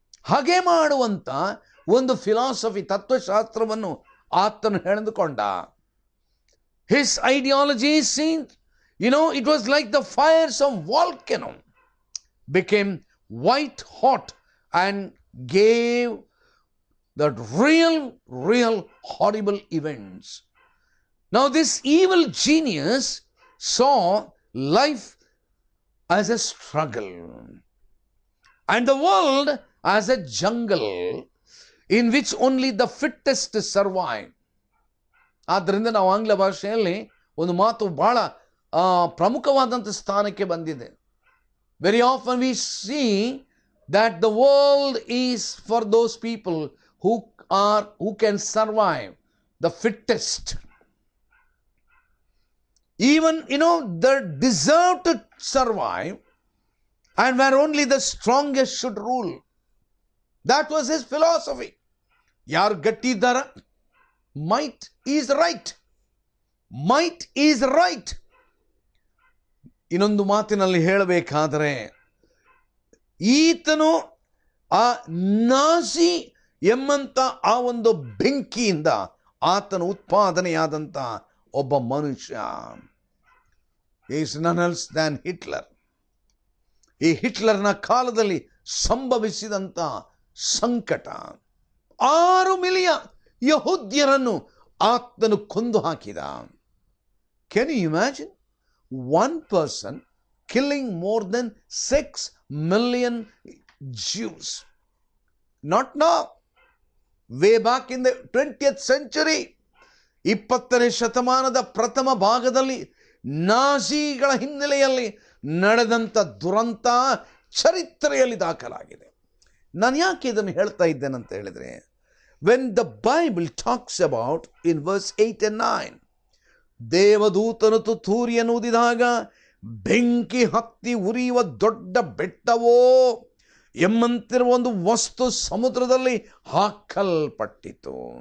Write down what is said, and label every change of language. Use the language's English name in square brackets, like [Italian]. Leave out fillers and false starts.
[Kannada] ಹಾಗೆ ಮಾಡುವಂಥ ಒಂದು ಫಿಲಾಸಫಿ, ತತ್ವಶಾಸ್ತ್ರವನ್ನು ಆತನು ಹೇಳಿದುಕೊಂಡ. [English] His ideology seemed, it was like the fires of volcano became white hot and gave the real horrible events. Now this evil genius saw life as a struggle and the world as a jungle in which only the fittest survive. [Kannada] ಆದ್ದರಿಂದ ನಾವು ಆಂಗ್ಲ ಭಾಷೆಯಲ್ಲಿ ಒಂದು ಮಾತು ಬಹಳ ಪ್ರಮುಖವಾದಂಥ ಸ್ಥಾನಕ್ಕೆ ಬಂದಿದೆ. [English] Very often we see that the world is for those people who can survive, the fittest. Even, they deserve to survive, and where only the strongest should rule. That was his philosophy. [Kannada] ಯಾರು ಗಟ್ಟಿ ಇದ್ದಾರ, [English] might is right. Might is right. [Kannada] ಇನ್ನೊಂದು ಮಾತಿನಲ್ಲಿ ಹೇಳಬೇಕಾದರೆ, ಈತನು ಆ Nazi ಎಂಬಂತ ಆ ಒಂದು ಬೆಂಕಿಯಿಂದ ಆತನು ಉತ್ಪಾದನೆಯಾದಂಥ ಒಬ್ಬ ಮನುಷ್ಯ. [English] is none else than [Kannada] ಹಿಟ್ಲರ್. ಈ ಹಿಟ್ಲರ್ನ ಕಾಲದಲ್ಲಿ ಸಂಭವಿಸಿದಂಥ ಸಂಕಟ, 6 ಮಿಲಿಯನ್ ಯಹೂದ್ಯರನ್ನು ಆತನು ಕೊಂದು ಹಾಕಿದ. [English] Can you imagine? one person killing more than 6 million Jews. Not now. Way back in the 20th century, [Kannada] 20ನೇ ಶತಮಾನದ ಪ್ರಥಮ ಭಾಗದಲ್ಲಿ ನಾಜಿಗಳ ಹಿನ್ನೆಲೆಯಲ್ಲಿ ನಡೆದಂಥ ದುರಂತ ಚರಿತ್ರೆಯಲ್ಲಿ ದಾಖಲಾಗಿದೆ. ನಾನು ಯಾಕೆ ಇದನ್ನು ಹೇಳ್ತಾ ಇದ್ದೇನಂತ ಹೇಳಿದರೆ, [English] when the Bible talks about in verse 8 and 9, [Kannada] ದೇವದೂತನು ತುತ್ತೂರಿಯನ್ನು ಊದಿದಾಗ ಬೆಂಕಿ ಹತ್ತಿ ಉರಿಯುವ ದೊಡ್ಡ ಬೆಟ್ಟವೋ ಎಂಬಂತಿರುವ ಒಂದು ವಸ್ತು ಸಮುದ್ರದಲ್ಲಿ ಹಾಕಲ್ಪಟ್ಟಿತು.